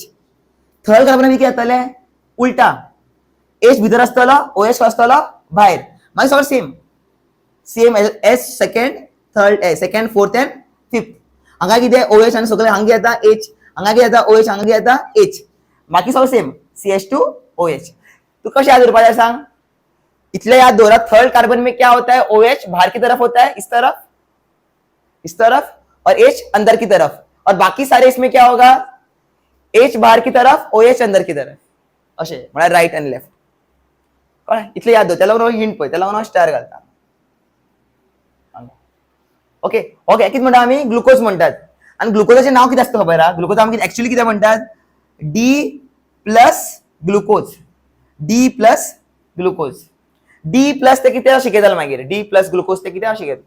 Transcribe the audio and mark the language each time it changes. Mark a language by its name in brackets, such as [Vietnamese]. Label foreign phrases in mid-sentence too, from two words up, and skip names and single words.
[Konkani] थर्ड कार्बना कितें जातलें उलटा H भितर आसतलो OH आसतलो भायर मागीर सगळें [English] same S second fourth and fifth. [Konkani] हांगा कितें OH आनी सकयल हांगा येता H हांगा कितें येता OH हांगा येता H बाकी सगळें सेम CH2OH. तू कशें याद उरपा जाय सांग इतने याद दौरा [English] third carbon [Hindi] में क्या होता है OH बाहर की तरफ होता है इस तरफ और H अंदर की तरफ और बाकी सारे इसमें क्या होगा H बाहर की तरफ OH अंदर की तरफ [Konkani] असे म्हणजे [English] right and left [Hindi] कळ्ळें. [Konkani] इतले याद दवर त्याला हिंट पळय त्याला हांव स्टार घालता. [English] okay okay [Konkani] कितें म्हणटा आमी ग्लुकोज म्हणटात आनी ग्लुकोजाचें नाव कितें आसता खबर आहा ग्लुकोज आमी एक्चुअली कितें म्हणटात D प्लस ग्लुकोज D प्लस ते कितें शिकयतालो मागीर D प्लस ग्लुकोज ते कितें शिकयता.